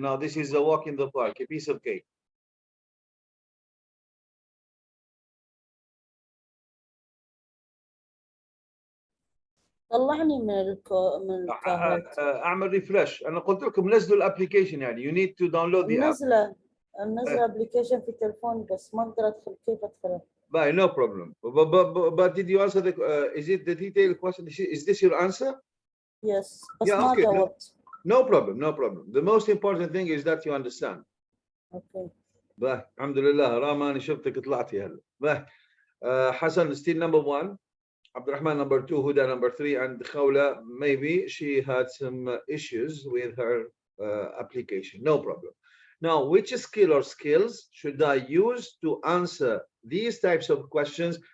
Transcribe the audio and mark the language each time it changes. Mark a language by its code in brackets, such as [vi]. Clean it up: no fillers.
[en] Now, this is a walk in the park, a piece of cake. [ar] طلعني من الكاهوت. اعمل ريفرش. انا قلت لكم نزلوا الابلكيشن يعني [en] you need to download the app. [ar] منزله ابلكيشن في تلفوني بس ما اقدر ادخل. كيف ادخله؟ [en] Right, no problem. But did you answer the is it the detailed question? Is this your answer? Yes. [ar] بس [en] Yeah, [ar] ما [en] okay. [ar] جاوبت. [en] No problem, no problem. The most important thing is that you understand. Okay. [ar] باه الحمد لله راما انا شفتك طلعتي هلا. [en] باه حسن still number 1, Abdurrahman number 2, Huda number 3, and Khawla, maybe she had some issues with her application. No problem. Now, which skill or skills should I use to answer these types of questions?